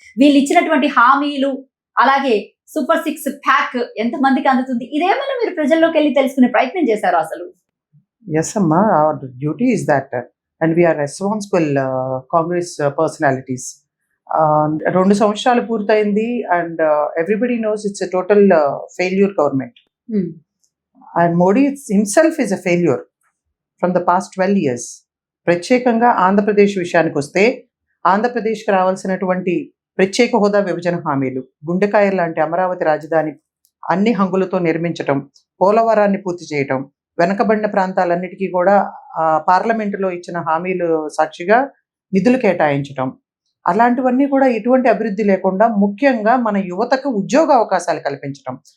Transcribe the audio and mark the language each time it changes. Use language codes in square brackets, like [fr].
[te] వీళ్ళు ఇచ్చినటువంటి హామీలు అలాగే సూపర్ 6 ప్యాక్ ఎంతమందికి అందుతుంది, ఇదేమైనా మీరు ప్రజల్లోకి వెళ్ళి తెలుసుకునే ప్రయత్నం చేశారు? అసలు [en] Yes అమ్మా, our duty is that and we are responsible Congress personalities. 2 సంవత్సరాలు పూర్తయింది and everybody knows it's a total failure government. And Modi himself is a failure from the past 12 years. [te] ప్రత్యేకంగా ఆంధ్రప్రదేశ్ విషయానికి వస్తే ఆంధ్రప్రదేశ్కి రావాల్సినటువంటి ప్రత్యేక హోదా విభజన హామీలు, గుండెకాయ లాంటి అమరావతి రాజధాని అన్ని హంగులతో నిర్మించటం, పోలవరాన్ని పూర్తి చేయటం, వెనకబడిన ప్రాంతాలన్నిటికీ కూడా పార్లమెంటులో ఇచ్చిన హామీలు సాక్షిగా నిధులు కేటాయించటం, అలాంటివన్నీ కూడా ఎటువంటి అభివృద్ధి లేకుండా ముఖ్యంగా మన యువతకు ఉద్యోగ అవకాశాలు కల్పించటం.